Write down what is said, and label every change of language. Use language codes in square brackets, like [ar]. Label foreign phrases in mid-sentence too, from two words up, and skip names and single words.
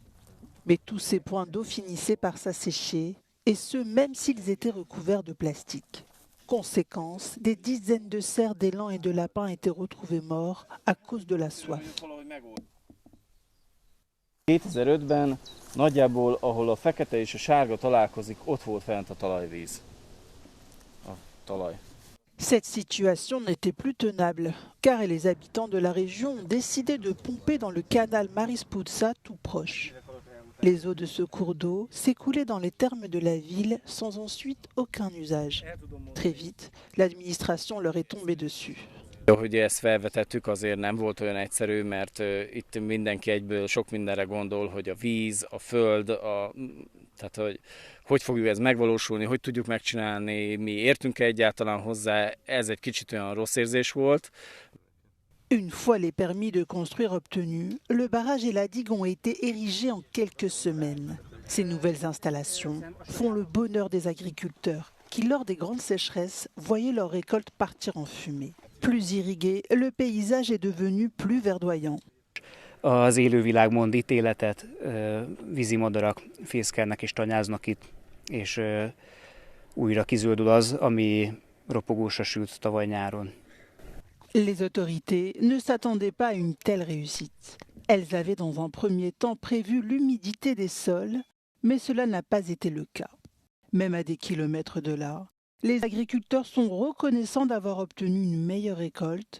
[fr] Mais tous ces points d'eau finissaient par s'assécher, et ce même s'ils étaient recouverts de plastique. Conséquence, des dizaines de cerfs, d'élands et de lapins étaient retrouvés morts à cause de la soif. [hu] 2005-ben nagyjából, ahol a fekete és a sárga találkozik, ott volt fent a talajvíz. A talaj. [fr] Cette situation n'était plus tenable, car les habitants de la région ont décidé de pomper dans le canal Marisputsa tout proche. Les eaux de ce cours d'eau s'écoulaient dans les thermes de la ville sans ensuite aucun usage. Très vite, l'administration leur est tombée dessus. [hu] Hogy ezt felvetettük, azért nem volt olyan egyszerű, mert itt mindenki egyből sok mindenre gondol, hogy a víz, a föld, tehát hogy fogjuk ez megvalósulni, hogy tudjuk megcsinálni, mi értünk egyáltalán hozzá, ez egy kicsit olyan rossz érzés volt. [fr] Une fois les permis de construire obtenus, le barrage et la digue ont été érigés en quelques semaines. Ces nouvelles installations font le bonheur des agriculteurs qui, lors des grandes sécheresses, voyaient leurs récoltes partir en fumée. Plus irrigué, le paysage est devenu plus verdoyant. [hu] Az élővilág mond itt életet, vízimadarak fészkelnek és tanyáznak itt, és újra kizöldül az, ami ropogósra sült tavaly nyáron. [fr] Les autorités ne s'attendaient pas à une telle réussite. Elles avaient dans un premier temps prévu l'humidité des sols, mais cela n'a pas été le cas. Même à des kilomètres de là, les agriculteurs sont reconnaissants d'avoir obtenu une meilleure récolte.